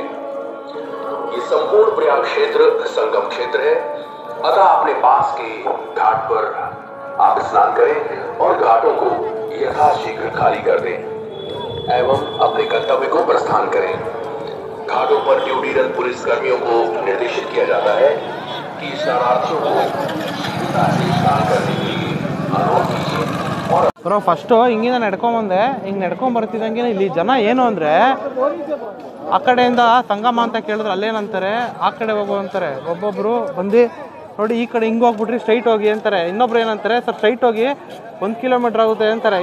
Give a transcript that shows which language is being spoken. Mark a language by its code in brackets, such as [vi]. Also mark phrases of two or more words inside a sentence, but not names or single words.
[hi] ये संपूर्ण प्रयाग क्षेत्र संगम क्षेत्र है, अतः अपने पास के घाट पर आप स्नान करें और घाटों को यथाशीघ्र खाली कर दें एवं अपने गंतव्य को प्रस्थान करें। घाटों पर ड्यूटीरत पुलिस कर्मियों को निर्देशित किया जाता है कि शरणार्थियों को शीघ्रता से स्नान करने के लिए अनुरोध कीजिए। [kn] ಬ್ರೋ ಫಸ್ಟು ಹಿಂಗಿಂದ ನಡ್ಕೊಂಬಂದೆ, ಹಿಂಗೆ ನಡ್ಕೊಂಬರ್ತಿದ್ದಂಗೆ ಇಲ್ಲಿ ಜನ ಏನು ಅಂದರೆ ಆ ಕಡೆಯಿಂದ ಸಂಗಮ ಅಂತ ಕೇಳಿದ್ರೆ ಅಲ್ಲೇನಂತಾರೆ, ಆ ಕಡೆ ಹೋಗು ಅಂತಾರೆ. ಒಬ್ಬೊಬ್ಬರು ಬಂದು ನೋಡಿ ಈ ಕಡೆ ಹಿಂಗೆ ಹೋಗ್ಬಿಟ್ರಿ ಸ್ಟ್ರೈಟ್ ಹೋಗಿ ಅಂತಾರೆ. ಇನ್ನೊಬ್ರು ಏನಂತಾರೆ, ಸರ್ ಸ್ಟ್ರೈಟ್ ಹೋಗಿ 1 ಕಿಲೋಮೀಟ್ರ್ ಆಗುತ್ತೆ ಅಂತಾರೆ.